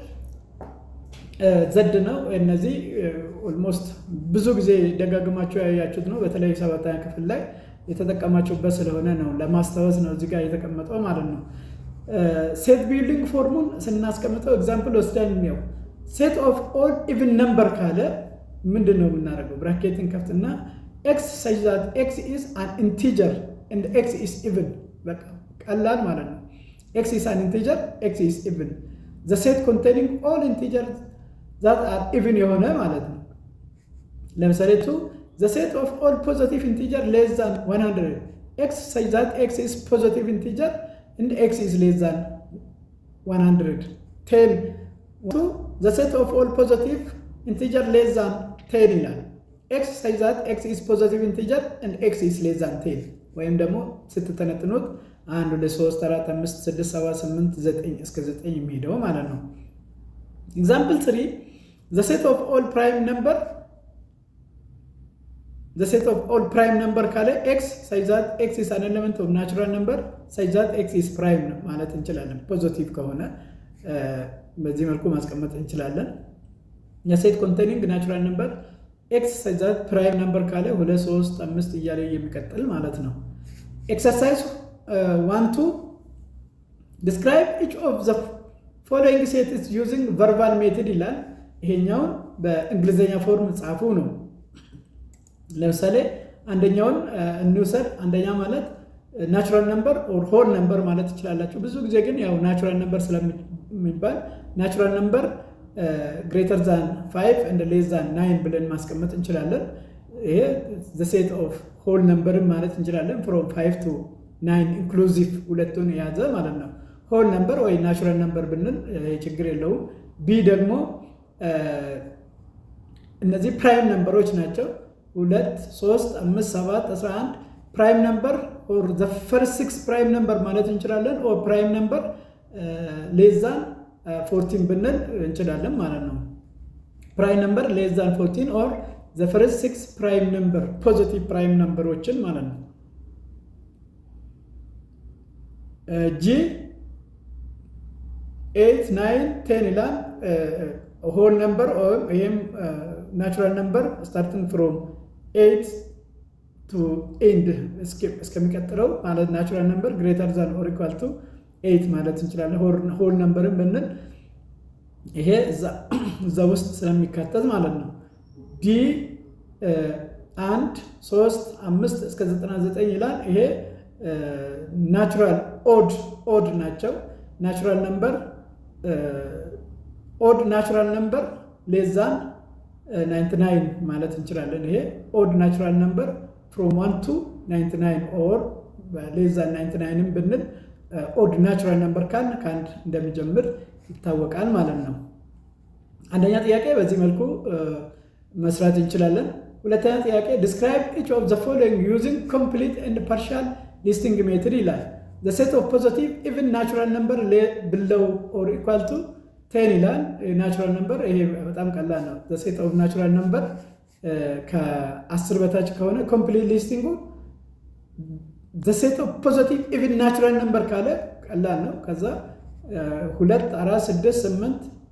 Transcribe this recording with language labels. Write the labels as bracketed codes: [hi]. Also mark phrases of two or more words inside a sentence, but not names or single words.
[am] Z ነው እነዚህ almost ብዙ ጊዜ ደጋግማችሁ ያያችሁት ነው በተለይ 7ኛ ክፍል ላይ የተጠቀማችሁበት ስለሆነ ነው ለማስተዋወስ ነው እዚህ ጋር የተቀመጠው ማለት ነው [en] set building [am] ፎርሙን ስናስቀምጠው ኤግዛምፕል ወስደን ነው [en] set of all even number [am] ካለ ምንድነው የምናደርገው ብራኬትን ከፍትና [en] x such that x is an integer and x is even [am] በቃ ቀላል ማለት ነው [en] x is an integer x is even the set containing all integers that are even [am] የሆነ ማለት ነው ለምሳሌ [en] the set of all positive integer less than 100 x such that x is positive integer and x is less than 100 10 the set of all positive integer less than 10 ይላል x such that x is positive integer and x is less than 10 [am] ወይም ደግሞ ስትተነትኑት 1 2 3 4 5 6 7 8 9 እስከ 9 የሚሄደው ማለት ነው [en] example 3 the set of all prime number the set of all prime number ካለ x such that x is an element of natural number such that x is prime [am] ማለት እንችላለን ፖዚቲቭ ከሆነ በዚህ መልኩ ማስቀመጥ እንችላለን [en] the set containing natural number x such that prime number ካለ 2 3 5 [am] እያለ የሚቀጥል ማለት ነው [en] exercise 1 2 describe each of the following sets using verbal method [am] ይላል ይሄኛው በእንግሊዘኛ ፎርም ጻፉ ነው ለምሳሌ አንደኛውን እንውሰድ አንደኛ ማለት [en] natural number or whole number [am] ማለት ይችላልላችሁ ብዙ ጊዜ ግን ያው [en] natural number [am] ስለሚባል [en] natural number greater than 5 and less than 9 [am] ብለን ማስቀመጥ እንችላለን ይሄ [en] the set of whole number [am] ማለት እንችላለን [en] from 5 to 9 inclusive [am] ሁለቱን ያዘ ማለት ነው [en] whole number [am] ወይ [en] natural number [am] ብንል ችግር የለውም b ደግሞ [en] እነዚህ prime numbers ናቸው 2 3 5 7 11 prime number or the first 6 prime number [am] ማለት እንችላለን [en] or prime number less than 14 [am] ብንል እንችላለን ማለት ነው [en] prime number less than 14 or the first 6 prime number positive prime numberዎችን [am] ማለት ነው [en] g 8 9 10 ይላል whole number or natural number starting from 8 to end [am] እስከሚቀጥለው ማለት [en] natural number greater than or equal to 8 [am] ማለት እንችላለን [en] whole number [am] ብንል ይሄ እዛ ውስጥ ስለሚካተት ማለት ነው [en] d 1 3 5 [am] እስከ 99 ይላል ይሄ [en] natural odd ናቸው natural number odd natural number less than 99 [am] ማለት እንችላለን ይሄ [en] odd natural number from 1 to 99 or less than 99 [am] ብንል [en] odd natural number [am] ካንድ እንደሚጀምር ይታወቃል ማለት ነው አንደኛ ጥያቄ በዚህ መልኩ መስራት እንችላለን ሁለተኛ ጥያቄ [en] describe each of the following using complete and partial listing method ይላል the set of positive even natural number below or equal to 10 ይላል natural number [am] ይሄ በጣም ቀላል ነው [en] the set of natural number [am] ከ10 በታች ከሆነ [en] complete listing the set of positive even natural number [am] ካለ ቀላል ነው ከዛ [en] 2 4 6 8